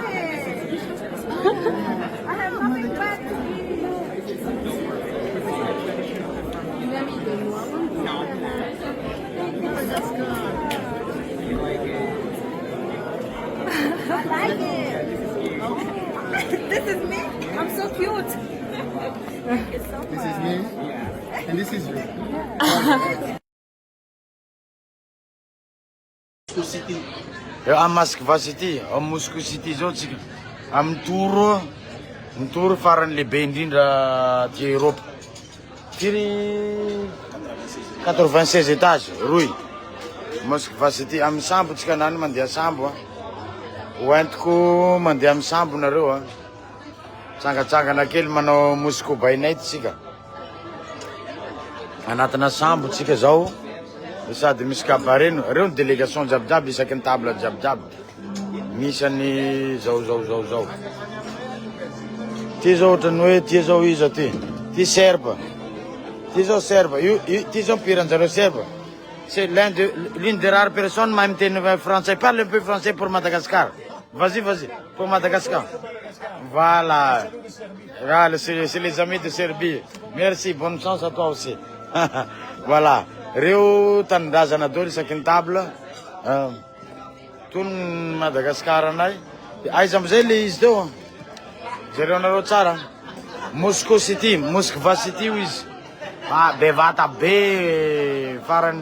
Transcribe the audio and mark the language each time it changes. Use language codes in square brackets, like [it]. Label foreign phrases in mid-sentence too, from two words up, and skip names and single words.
[en] I have nothing bad to I like it. This is me. I'm so cute. This is me, and this is you. City. [mg] Am Moskva City, am Moscow City zao tsika. Amin'ny toro, ny toro farany lehibe indrindra ty Europe. Firy 96 étages, roy. Moskva City, amin'ny sambo tsika nany mandeha sambo. Hoentiko mandeha amin'ny sambo nareo. Tsangatsangana kely manao Moscow [en] by night [mg] tsika. Anatina sambo tsika zao. Sady misy cabaret, reo ny délégation jiabijiaby isaky ny table jiabijiaby. Misy any zao. Ty zao ohatrany hoe ty zao iza ty. Ty serbe. Ty zao serbe. Ty zao mpiranjareo serbe. [fr] C'est l'une des rares personnes [mg] mahay miteny français. [fr] Parle un peu français pour Madagascar. Vas-y, pour Madagascar. Voilà. C'est les amis de Serbie. Merci, bonne chance à toi aussi. Voilà. [mg] Reo tanindrazana dolo isaky ny table. Tony Madagascar anay. Aiza amizay le izy teo. Jereo nareo tsara. Moscow City, Moskva City io izy. Bevata be farany.